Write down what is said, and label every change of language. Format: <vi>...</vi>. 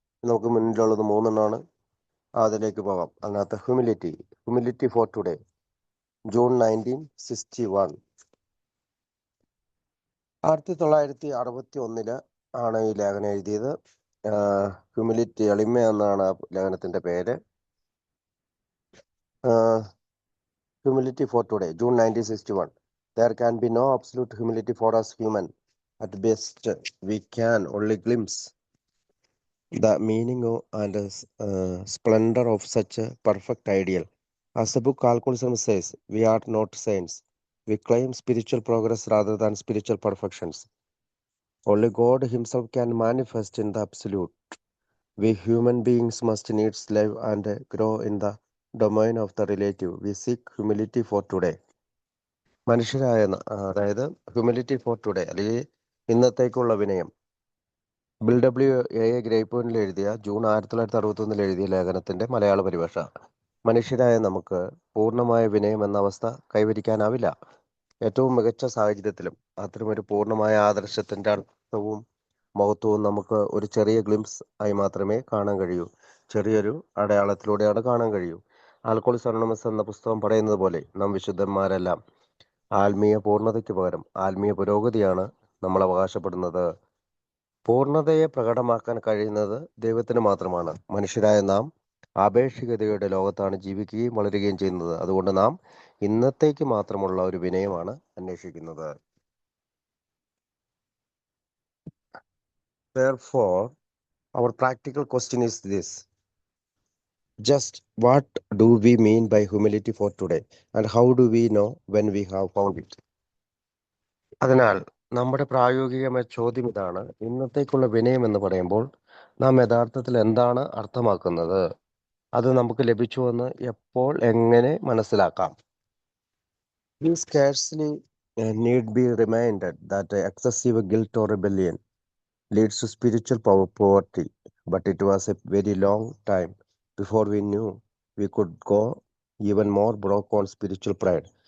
<ml>നമുക്ക് മുന്നിലുള്ളത് 3 അതിലേക്ക് പോകാം. അതിനകത്ത്</ml> <en>humility for today,</en> <ml>ജൂൺ 1961. 1961 ആണ് ഈ ലേഖനം എഴുതിയത്. ഹ്യൂമിലിറ്റി, എളിമ എന്നാണ് ലേഖനത്തിന്റെ പേര്.</ml> <en>Humility for today, June 1961. There can be no absolute humility for us human. At best, we can only glimpse the meaning and splendor of such a perfect ideal. As the book Alcoholism says, we are not saints. We claim spiritual progress rather than spiritual perfections. Only God himself can manifest in the absolute. We human beings must needs live and grow in the domain of the relative. We seek humility for today.</en> <ml>അതായത്</ml> <en>humility for today</en> <ml>അല്ലെങ്കിൽ ഇന്നത്തേക്കുള്ള വിനയം. Bill ഗ്രേപ്പോയിനിൽ എഴുതിയ June 1961 എഴുതിയ ലേഖനത്തിന്റെ മലയാള പരിഭാഷ. മനുഷ്യരായ നമുക്ക് പൂർണ്ണമായ വിനയം എന്ന അവസ്ഥ കൈവരിക്കാനാവില്ല. ഏറ്റവും മികച്ച സാഹചര്യത്തിലും അത്തരമൊരു പൂർണ്ണമായ ആദർശത്തിന്റെ അർത്ഥവും മഹത്വവും നമുക്ക് ഒരു ചെറിയ ഗ്ലിംസ് ആയി മാത്രമേ കാണാൻ കഴിയൂ. ചെറിയൊരു അടയാളത്തിലൂടെയാണ് കാണാൻ കഴിയൂ. ആൽക്കോളിക്സ് അനോണിമസ് എന്ന പുസ്തകം പറയുന്നത് പോലെ നാം വിശുദ്ധന്മാരെല്ലാം ആത്മീയ പൂർണ്ണതയ്ക്ക് പകരം ആത്മീയ പുരോഗതിയാണ് നമ്മൾ അവകാശപ്പെടുന്നത്. പൂർണ്ണതയെ പ്രകടമാക്കാൻ കഴിയുന്നത് ദൈവത്തിന് മാത്രമാണ്. മനുഷ്യരായ നാം ആപേക്ഷികതയുടെ ലോകത്താണ് ജീവിക്കുകയും വളരുകയും ചെയ്യുന്നത്. അതുകൊണ്ട് നാം ഇന്നത്തേക്ക് മാത്രമുള്ള ഒരു വിനയമാണ് അന്വേഷിക്കുന്നത്.</ml> <en>Therefore, our practical question is this: just what do we mean by humility for today, and how do we know when we have found it?</en> <ml>അതിനാൽ നമ്മുടെ പ്രായോഗികമായ ചോദ്യം ഇതാണ്: ഇന്നത്തേക്കുള്ള വിനയം എന്ന് പറയുമ്പോൾ നാം യഥാർത്ഥത്തിൽ എന്താണ് അർത്ഥമാക്കുന്നത്? അത് നമുക്ക് ലഭിച്ചുവെന്ന് എപ്പോൾ, എങ്ങനെ മനസ്സിലാക്കാം?</ml> <en>We scarcely need be reminded that excessive guilt or rebellion leads to spiritual poverty, but it was a very long time before we knew we could go even more broke on spiritual pride.</en>